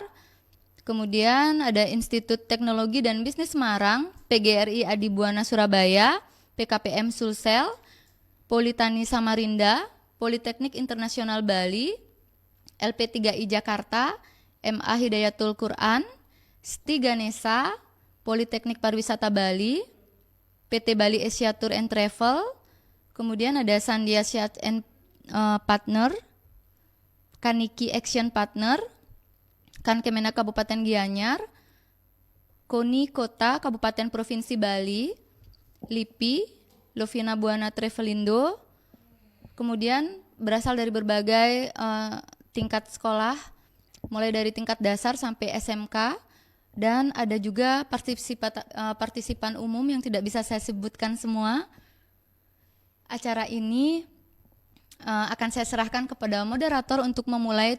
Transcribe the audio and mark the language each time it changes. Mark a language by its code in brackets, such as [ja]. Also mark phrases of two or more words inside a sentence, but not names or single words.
[id] Kemudian ada Institut Teknologi dan Bisnis Semarang, PGRI Adibuana Surabaya, PKPM Sulsel, Politani Samarinda, Politeknik Internasional Bali, LP3I Jakarta, MA Hidayatul Quran, STI Ganesha, Politeknik Pariwisata Bali, PT Bali Asia Tour and Travel, kemudian ada Sandia Yacht and Partner, Kaniki Action Partner, Kan Kemenak Kabupaten Gianyar, Koni Kota Kabupaten Provinsi Bali, LIPI, Lovina Buana Travelindo, kemudian berasal dari berbagai tingkat sekolah, mulai dari tingkat dasar sampai SMK, dan ada juga partisipan umum yang tidak bisa saya sebutkan semua. Acara ini akan saya serahkan kepada moderator untuk memulai.